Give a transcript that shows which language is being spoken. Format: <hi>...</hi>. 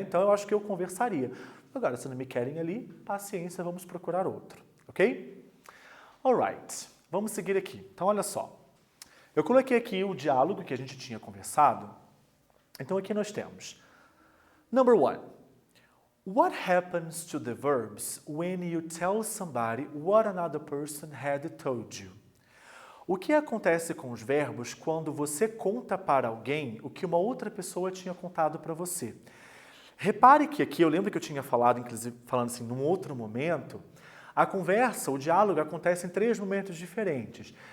<pt>Então eu acho que eu conversaria. Agora, se não me querem ali, paciência, vamos procurar outro, ok? Alright, vamos seguir aqui. Então olha só, eu coloquei aqui o diálogo que a gente tinha conversado. Então aqui nós temos,</pt> <en>number 1. What happens to the verbs when you tell somebody what another person had told you?</en> <pt>O que acontece com os verbos quando você conta para alguém o que uma outra pessoa tinha contado para você? Repare que aqui, eu lembro que eu tinha falado, inclusive, falando assim, num outro momento, a conversa, o diálogo acontece em 3 momentos diferentes.</pt>